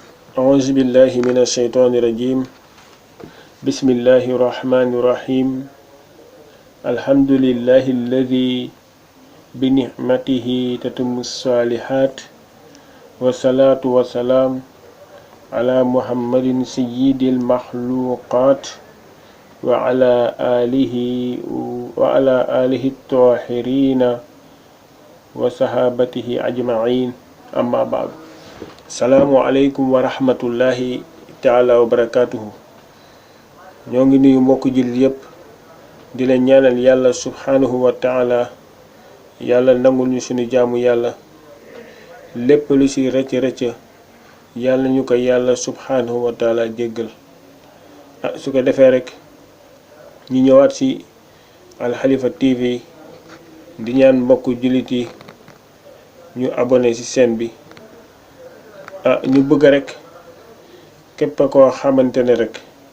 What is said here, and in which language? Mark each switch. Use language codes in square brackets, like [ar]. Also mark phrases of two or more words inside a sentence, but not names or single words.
[ar] أعوذ بالله من الشيطان الرجيم بسم الله الرحمن الرحيم الحمد لله الذي بنعمته تتم الصالحات والصلاة والسلام على محمد سيد المخلوقات وعلى آله الطاهرين وصحابته أجمعين أما بعد السلام عليكم ورحمة الله تعالى وبركاته [wo] ñoo ngi nuyu mbokk jullit yépp di leen ñaanal yàlla [ar] سبحانه وتعالى [wo] yàlla nangul ñu suñu jaamu yàlla lépp lu ci rëcc yàlla ñu ko yàlla [ar] سبحانه وتعالى [wo] jéggal su ko defee rek ñu ñëwaat ci Al Khalifa TV di ñaan mbokk jullit yi ñu abonné ci chaîne bi ñu bëgg rek képp koo xamante ne rek